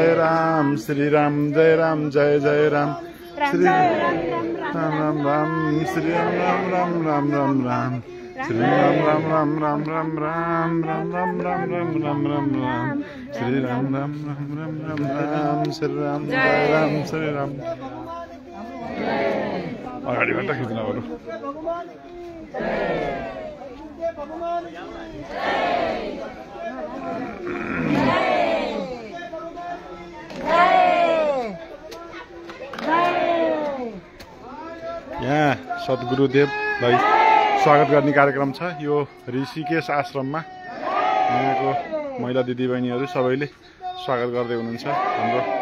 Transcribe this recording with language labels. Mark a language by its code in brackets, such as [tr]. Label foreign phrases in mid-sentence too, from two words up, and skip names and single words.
[sa] राम श्री राम जय राम जय जय राम श्री राम राम राम श्री राम राम राम राम राम राम श्री राम राम राम राम राम राम राम राम राम राम राम राम राम श्री राम राम राम राम राम राम श्री राम जय राम श्री राम [ne] अगाडिबाट खिच्न बरु यहाँ सद्गुरुदेवलाई स्वागत गर्ने कार्यक्रम छ यो ऋषिकेश आश्रममा यहाँको महिला दिदीबहिनीहरू सबैले स्वागत गर्दै हुनुहुन्छ हाम्रो